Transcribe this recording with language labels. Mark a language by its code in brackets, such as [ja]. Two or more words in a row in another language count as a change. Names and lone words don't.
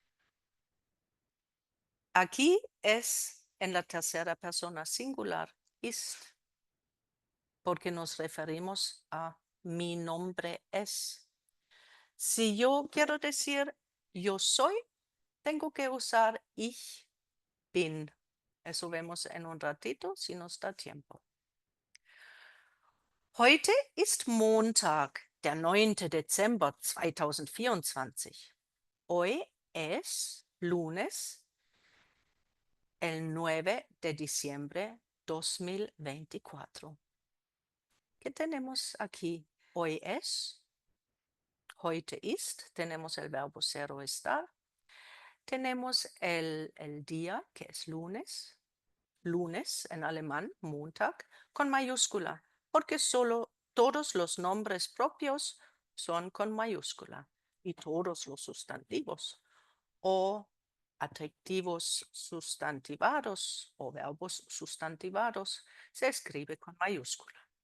[es] Aquí es en la tercera persona singular, ist, porque nos referimos a mi nombre es. Si yo quiero decir yo soy, tengo que usar [de] ich bin. [es] Eso vemos en un ratito si nos da tiempo. [de] Heute ist Montag, der 9. Dezember 2024. [es] Hoy es lunes, el 9 de diciembre 2024. ¿Qué tenemos aquí? Hoy es, [de] heute ist, [es] tenemos el verbo ser o estar. Tenemos el día, que es lunes, lunes en alemán, Montag, con mayúscula, porque solo todos los nombres propios son con mayúscula y todos los sustantivos o adjetivos sustantivados o verbos sustantivados se escribe con mayúscula.